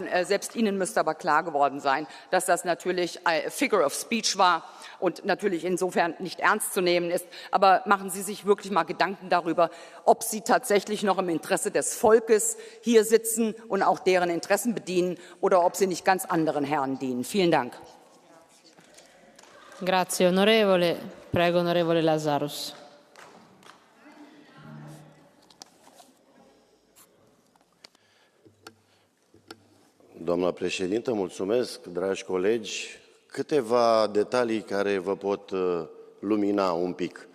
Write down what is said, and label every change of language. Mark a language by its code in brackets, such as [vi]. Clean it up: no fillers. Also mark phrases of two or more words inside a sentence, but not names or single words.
[de] Selbst Ihnen müsste aber klar geworden sein, dass das natürlich ein [en] Figure of Speech [de] war und natürlich insofern nicht ernst zu nehmen ist. Aber machen Sie sich wirklich mal Gedanken darüber, ob Sie tatsächlich noch im Interesse des Volkes hier sitzen und auch deren Interessen bedienen oder ob Sie nicht ganz anderen Herren dienen. Vielen Dank. [it] Grazie, onorevole. Prego, onorevole Lazarus. [ro] Doamna președintă, mulțumesc, dragi colegi. Câteva detalii care vă pot lumina un pic.